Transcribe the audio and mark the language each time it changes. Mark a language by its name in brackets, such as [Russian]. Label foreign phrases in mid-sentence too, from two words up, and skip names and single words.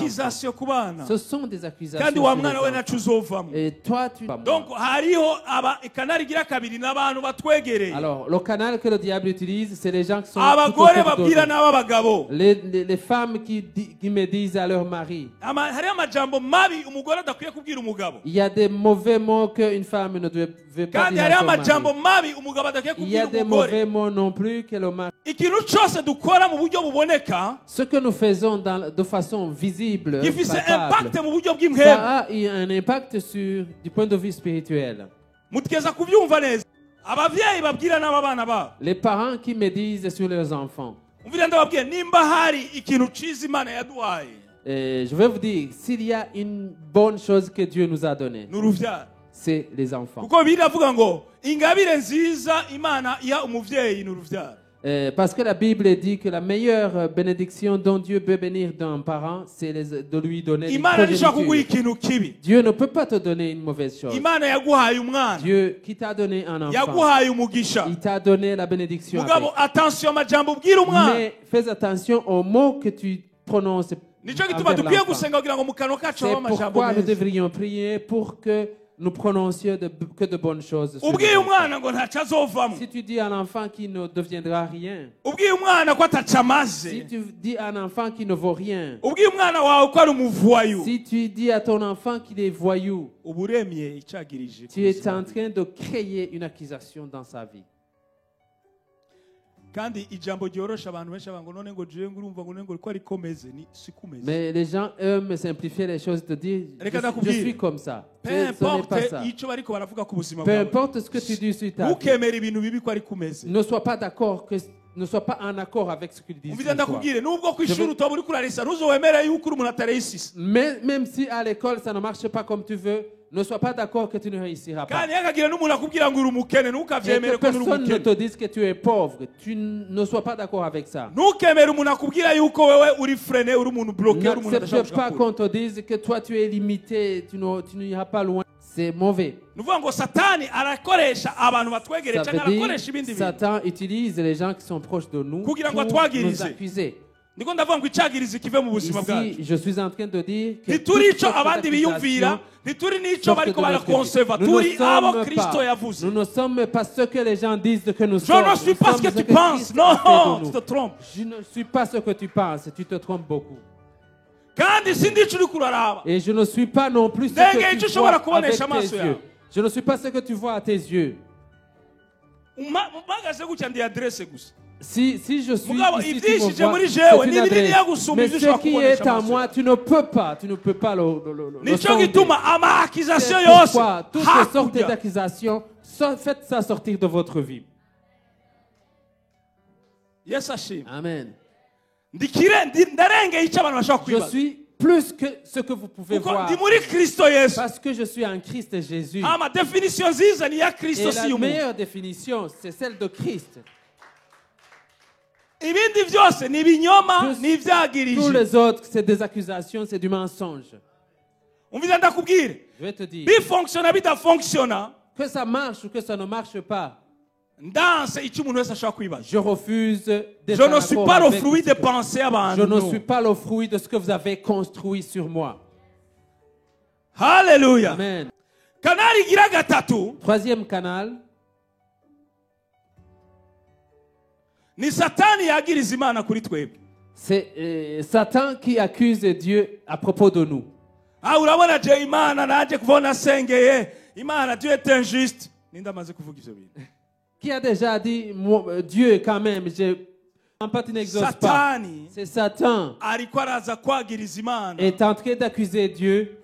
[Rundi] accusation ku bana [French] Ce sont des accusations. [Rundi] kandi wa [French] sur les [Rundi] mwana we [French] enfants. [Rundi] naco uzovamwo. [French] Et toi, tu... [Rundi] Donc hariho ikanari igira kabiri n'abantu batwegereye, [French] Alors, le canal que le diable utilise, c'est les gens qui sont... tout [Rundi] abagore [French] autour de [Rundi] babwira [French] nous. [Rundi] n'ab'abagabo. [French] Les femmes qui me disent à leur mari. [Rundi] Hariho amajambo mabi umugore adakwiye kubwira umugabo, [French] Il y a des mauvais mots qu'une femme ne veut pas [Rundi] kandi [French] dire à [Rundi] hariho [French] son [Rundi] amajambo [French] mari. [Rundi] mabi umugabo adakwiye [French] Il y a [Rundi] kubwira [French] des [Rundi] umugore. [French] mauvais mots non plus que le mari... [Rundi] Ikintu cose dukora mu buryo buboneka [French] Ce que nous faisons de façon visible, [Rundi] gifise [French] palpable, [Rundi] impact mu buryo bw'impemu. [French] ça a un impact du point de vue spirituel. [Rundi] mutigeza kuvyumva neza. abavyeyi babwira n'ababana babo, [French] Les parents qui me disent sur leurs enfants, [Rundi] umvira ndababwira nimba hari ikintu ciza Imana yaduhaye [French] je vais vous dire, s'il y a une bonne chose que Dieu nous a donnée, [Rundi] n'uruvyaro. [French] c'est les enfants. [Rundi] kuko biravuga ngo ingabire nziza Imana iha umuvyeyi n'uruvyaro. [French] Parce que la Bible dit que la meilleure bénédiction dont Dieu peut bénir d'un parent, c'est de lui donner une [Rundi] imana ntishobora kuguha [French] progéniture. [Rundi] ikintu kibi. [French] Dieu ne peut pas te donner une mauvaise chose. [Rundi] Imana yaguhaye umwana, [French] Dieu qui t'a donné un enfant, [Rundi] yaguhaye umugisha. [French] il t'a donné la bénédiction. [Rundi] Mugabo [French] avec. [Rundi] attention amajambo ubwira umwana. [French] Mais fais attention aux mots que tu prononces. [Rundi] Nicyo gituma [French] envers [Rundi] dukwiye [French] l'enfant. [Rundi] gusenga kugira ngo mu kanwa kacu [French] C'est [Rundi] habe amajambo [French] pourquoi nous [Rundi] meza. [French] devrions prier pour que nous prononcions que de bonnes choses. sur [Rundi] Ubwiye [French] nos enfants. [Rundi] umwana ngo ntacyo azovamo. [French] Si tu dis à un enfant qui ne deviendra rien, [Rundi] Ubwiye umwana ko ataco amaze. [French] si tu dis à un enfant qui ne vaut rien, [Rundi] Ubwiye umwana wawe ko ari umuvuwayo. [French] si tu dis à ton enfant qu'il est voyou, [Rundi] Uba uremye icyagirije ku [French] tu es [Rundi] buzima [French] en [Rundi] bwe. [French] train de créer une accusation dans sa vie. [Rundi] Kandi ijambo ryorosha abantu benshi bavuga ngo none ngo jewe ngo urumva ngo none ngo ko ari komeze ni sikumeze. [French] Mais les gens aiment simplifier les choses, de dire [Rundi] Reka [French] je [Rundi] ndakubwire. [French] suis comme ça. Peu Ce n'est pas importe ça. [Rundi] icyo bariko baravuga ku buzima [French] Peu [Rundi] bwawe. [French] importe ce que tu dis sur ta vie, [Rundi] Ntukemere ibintu bibi ko ari kumeze. [French] ne sois pas d'accord, ne sois pas en accord avec ce qu'ils disent. [Rundi] Umvira [French] sur toi. [Rundi] ndakubwire nubwo ku ishuri utaba uri kurarisa ntuzowemere yuko uri umuntu atarayisisa. [French] Même si à l'école ça ne marche pas comme tu veux, ne sois pas d'accord que tu ne réussiras pas. [Rundi] Kandi ntihakagire n'umuntu akubwira ngo uri umukene [French] Et [Rundi] ntukavyemere [French] que [Rundi] ko uri [French] personne ne [Rundi] umukene. [French] te dise que tu es pauvre. Tu ne sois pas d'accord avec ça. [Rundi] Ntukemere umuntu akubwira yuko wewe uri frene uri umuntu bloqué uri umuntu [French] N'accepte [Rundi] adashaka [French] pas [Rundi] gukura. [French] qu'on te dise que toi tu es limité, tu n'iras pas loin. C'est mauvais. [Rundi] Ni ukuvuga ngo satani arakoresha abantu batwegereye [French] Ça [Rundi] cyangwa [French] veut dire [Rundi] arakoresha ibindi bintu. [French] Satan utilise les gens qui sont proches de nous pour [Rundi] Kugira ngo [French] nous [Rundi] atwagirize. [French] accuser. [Rundi] Niko ndavuga ngo icyagirizi kive mu buzima bwacu. [French] Ici, je suis en train de dire que [Rundi] ntituri [French] toute [Rundi] icyo [French] sorte [Rundi] abandi biyumvira [French] d'accusation [Rundi] ntituri n'icyo [French] sortent [Rundi] bariko [French] de notre vie. [Rundi] barakonseva [French] Nous ne [Rundi] turi abo [French] sommes [Rundi] kristo [French] pas- [Rundi] yavuze. [French] nous ne sommes pas ce que les gens disent que nous Je sommes. ne suis Nous pas ce sommes que tu Christ penses. a fait Non, de tu nous. te trompes. Je ne suis pas ce que tu penses, tu te trompes beaucoup. [Rundi] kandi sindi icyo uri kuraraba. [French] Et je ne suis pas non plus ce [Rundi] Ndenge [French] que [Rundi] icyo [French] tu [Rundi] ushobora [French] vois avec [Rundi] kubonesha [French] tes [Rundi] amaso [French] yeux. [Rundi] yawe. [French] Je ne suis pas ce que tu vois à tes yeux. [Rundi] mpagaze gutya ndi adresse gusa. [French] Si je suis [Rundi] Mugabo, [French] ici, tu [Rundi] ibyishije [French] me vois, [Rundi] muri [French] c'est [Rundi] jewe, [French] une [Rundi] ni binini [French] adresse. [Rundi] yagusumba [French] Mais [Rundi] ibyo [French] ce [Rundi] ushobora [French] qui [Rundi] kubonesha [French] est en [Rundi] amaso [French] moi, [Rundi] yawe. [French] tu ne peux pas le [Rundi] nicyo [French] sonder. [Rundi] gituma ama-accusation [French] C'est [Rundi] yose [French] pourquoi toutes les sortes [Rundi] hakurya [French] d'accusations, faites ça sortir de votre vie. [Rundi] yesu ashima. Amen. ndarengeye icyo abantu bashobora [French] Je [Rundi] kwibaza [French] suis plus que ce que vous pouvez [Rundi] kuko [French] voir. [Rundi] ndi muri kristo yesu. [French] Parce que je suis en Christ Jésus. [Rundi] ama definisiyo nziza ni iya [French] Et [Rundi] kristo si [French] la [Rundi] y'umuntu. [French] meilleure définition, c'est celle de Christ. [Rundi] ibindi byose ni ibinyoma [French] Tous- [Rundi] ni [French] Tous [Rundi] ibyagirije. [French] les autres, c'est des accusations, c'est du mensonge. [Rundi] umviza ndakubwire [French] Je vais te dire, [Rundi] bifonkisiona bidafonkisiona [French] que ça marche ou que ça ne marche pas, [Rundi] ndanse icyo umuntu wese ashobora kwibaza. [French] je refuse d'être Je en ne suis accord pas le avec fruit ce des que- pensées Je ne suis [Rundi] abantu. [French] pas le fruit de ce que vous avez construit sur moi. Haleluya. Amen. [Rundi] kanali igira gatatu [French] Troisième canal, [Rundi] ni satani yagiriza imana kuri twebwe. [French] c'est Satan qui accuse Dieu à propos de nous. [Rundi] urabona je imana naje kubona sengeye imana [French] Dieu est injuste. [Rundi] ninde amaze kuvuga ivyo bintu? [French] Qui a déjà dit, Dieu quand même, en partie n'exauce pas. [Rundi] satani [French] C'est Satan [Rundi] ariko araza kwagiriza imana [French] est en train d'accuser Dieu